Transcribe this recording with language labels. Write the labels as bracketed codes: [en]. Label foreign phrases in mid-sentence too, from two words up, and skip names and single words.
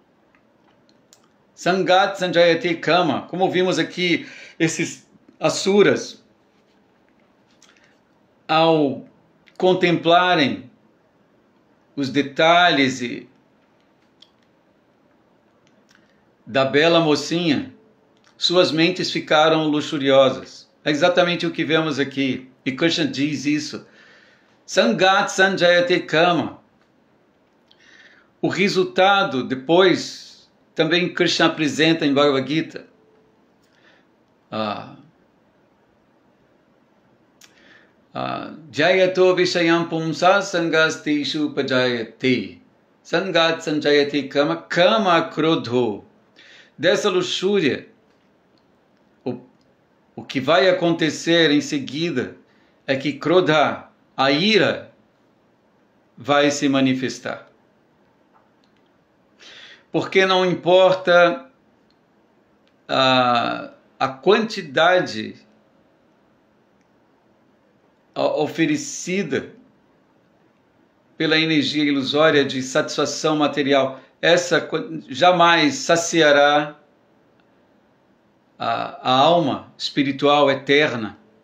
[sa] सङ्गात् सञ्जायते काम, [pt] como vimos aqui, esses asuras, ao contemplarem os detalhes da bela mocinha, suas mentes ficaram luxuriosas. É exatamente o que vemos aqui. E Krishna diz isso. [sa] सङ्गात् सञ्जायते काम. [pt] O resultado, depois, também Krishna apresenta em Bhagavad Gita. [sa] जायतो विषयं पुंस सङ्गस्तेषु पजायते. सङ्गात् सञ्जायते काम। काम क्रोधो. [pt] Dessa luxúria, o que vai acontecer em seguida é que Krodha, a ira, vai se manifestar. Porque não importa a quantidade oferecida pela energia ilusória de satisfação material, essa jamais saciará a alma espiritual eterna.